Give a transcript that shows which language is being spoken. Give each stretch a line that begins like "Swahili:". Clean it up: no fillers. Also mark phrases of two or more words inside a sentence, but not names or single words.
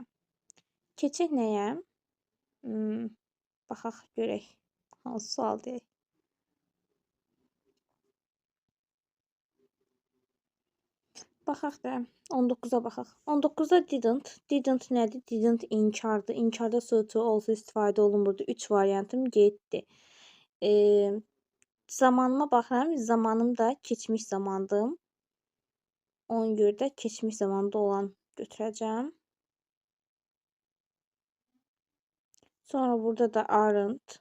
Azerbaijani: Keçək nəyə? Baxaq görək. Hansı sual deyək? Baxaq da 19-a baxaq. 19-da didn't. Didn't nədir? Didn't inkardır. İnkarda so, to, also istifadə olunmurdu. 3 variantım getdi. Zamanıma baxıram. Zamanım da keçmiş zamandır. Ona görə də keçmiş zamanda olan götürəcəm. Sonra burada da aren't.